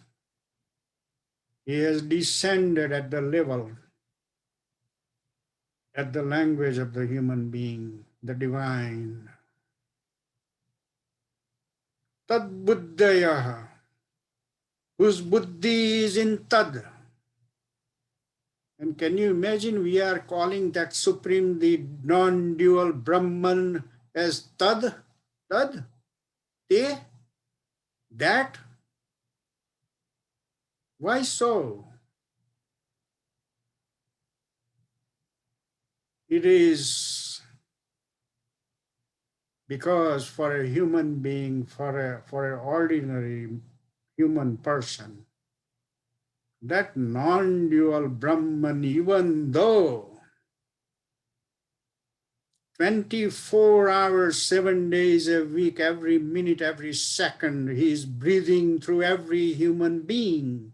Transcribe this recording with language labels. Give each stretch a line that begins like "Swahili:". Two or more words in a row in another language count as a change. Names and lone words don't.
English: He has descended at the level, at the language of the human being, the divine.
Sanskrit: Tad buddhayaha,
English: whose buddhi is in tad. And can you imagine we are calling that supreme, the non-dual Brahman as
Sanskrit: tad, tad, te,
English: that? Why so? It is because for a human being, for an ordinary human person, that non-dual Brahman, even though 24 hours, 7 days a week, every minute, every second, he is breathing through every human being.